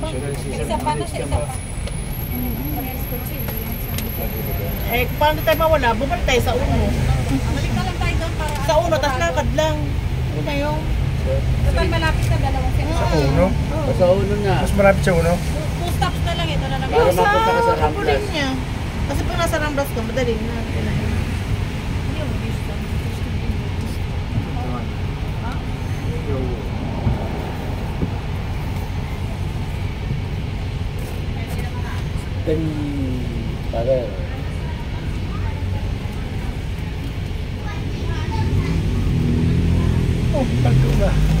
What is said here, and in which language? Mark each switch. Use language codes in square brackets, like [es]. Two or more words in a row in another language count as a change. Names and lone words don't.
[tl] Isa pa na sa isa pa. Parehas ko siya. Eh, paano tayo mawala? Bumalik tayo sa Uno. Balik na lang tayo doon para... Sa Uno, tapos lakad lang. Yun na yung... Total malapit na dalawang Sa Uno? Sa uno na. Mas malapit sa Uno? [en] Two stops [tl] na lang ito na lang. Para mapunta ka sa Ramblas. Kapulingan. Kasi pag nasa Ramblas ka, madali na. [it] Io ho visto. [tl] Then, para Oh, tago na.